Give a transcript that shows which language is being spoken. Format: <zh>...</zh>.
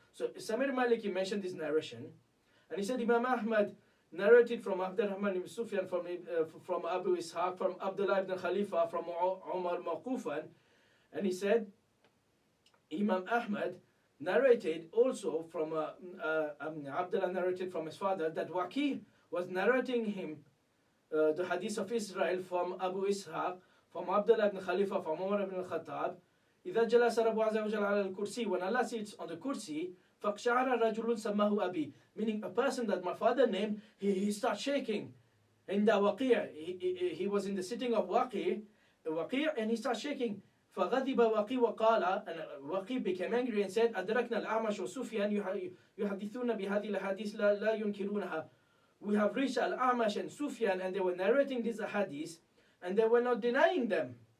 <en>So Samir Maliki mentioned this narration, and he said Imam Ahmad narrated from Abdurrahman ibn Sufyan, from Abu Ishaq, from Abdullah ibn Khalifa, from Umar Mawqufan, and he said Imam Ahmad narrated also from Abdullah narrated from his father that Waqi was narrating him the hadith of Israel from Abu Ishaq, from Abdullah ibn Khalifa, from Umar ibn al-Khattab.</en> <ar>إذا جلس رب عز وجل على الكرسي,</ar> <en>when Allah sits on the kursi,</en> <ar>فَقْشَعَرَ رَجُلٌ سَمَّهُ أَبِي,</ar> <en>meaning a person that my father named, he starts shaking. In the Waqi', he was in the sitting of Waqi', and he starts shaking.</en> <ar>فغضب وقي وقال,</ar> <en>and Waqi became angry and said</en> <ar>أدركنا الأعمش وسفيان يحدثون بهذه الأحاديث لا ينكرونها.</ar> <en>We have reached Al-A'mash and Sufyan, and they were narrating these hadiths and they were not denying them.</en>